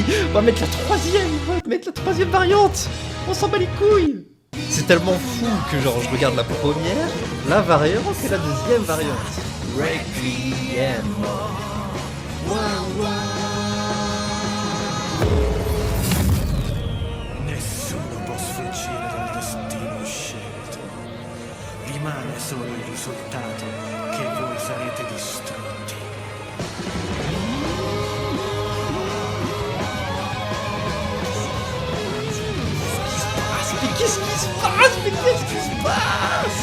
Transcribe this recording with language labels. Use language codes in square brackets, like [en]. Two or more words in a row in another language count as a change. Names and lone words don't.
[fr] On va mettre la 3e. On va mettre la 3e variante. On s'en bat les couilles. C'est tellement fou que genre je regarde la première, la variante et la 2e variante. Requiem. [it] Nessuno può sfuggire dal destino scelto. Rimane solo il risultato che voi sarete distrutti. [fr] Mais qu'est-ce qui se passe? Mais qu'est-ce qui se passe?